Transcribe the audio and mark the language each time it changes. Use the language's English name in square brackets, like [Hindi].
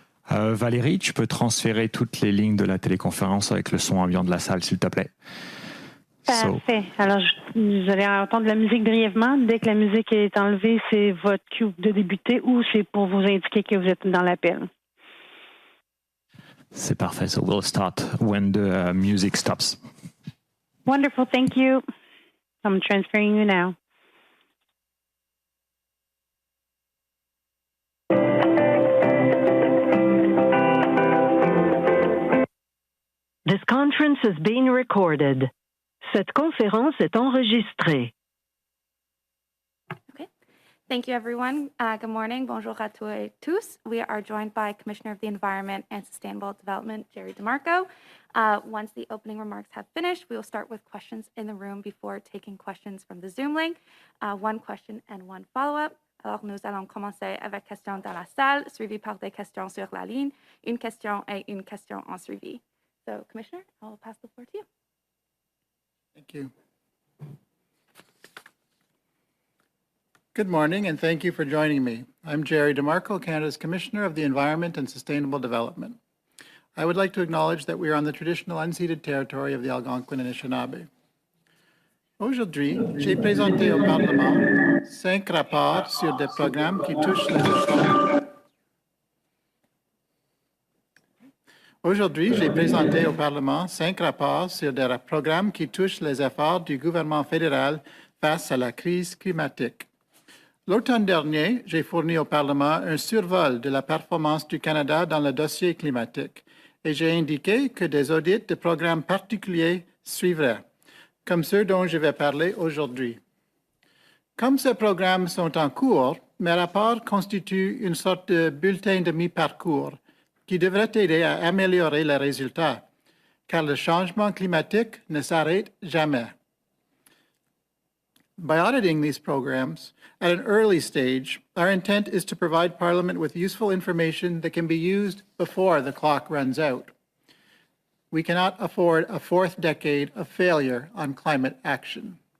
[French] Valérie, tu peux transférer toutes les lignes de la téléconférence avec le son ambiant de la salle, s'il te plaît. Parfait. Alors, vous allez entendre la musique brièvement. Dès que la musique est enlevée, c'est votre [English] cue [French] de débuter ou c'est pour vous indiquer que vous êtes dans l'appel. C'est parfait. [English] So we'll start when the music stops. Wonderful. Thank you. I'm transferring you now. This conference is being recorded. [French] Cette conférence est enregistrée. [English] Okay. Thank you, everyone. Good morning. [French] Bonjour à tous et tous. [English] We are joined by Commissioner of the Environment and Sustainable Development, Jerry DeMarco. Once the opening remarks have finished, we will start with questions in the room before taking questions from the Zoom link. One question and one follow-up. [French] Alors, nous allons commencer avec questions dans la salle, suivi par des questions sur la ligne, une question et une question en suivi. [English] So, Commissioner, I'll pass the floor to you. Thank you. Good morning, and thank you for joining me. I'm Jerry DeMarco, Canada's Commissioner of the Environment and Sustainable Development. I would like to acknowledge that we are on the traditional unceded territory of the Algonquin and Anishinaabe. [French] Aujourd'hui, j'ai présenté au Parlement 5 rapports sur des programmes qui touchent les efforts. Aujourd'hui, j'ai présenté au Parlement 5 rapports sur des programmes qui touchent les efforts du gouvernement fédéral face à la crise climatique. L'automne dernier, j'ai fourni au Parlement un survol de la performance du Canada dans le dossier climatique et j'ai indiqué que des audits de programmes particuliers suivraient, comme ceux dont je vais parler aujourd'hui. Comme ces programmes sont en cours, mes rapports constituent une sorte de bulletin de mi-parcours qui devrait aider à améliorer les résultats, car le changement climatique ne s'arrête jamais. [English] By auditing these programs at an early stage, our intent is to provide Parliament with useful information that can be used before the clock runs out. We cannot afford a fourth decade of failure on climate action.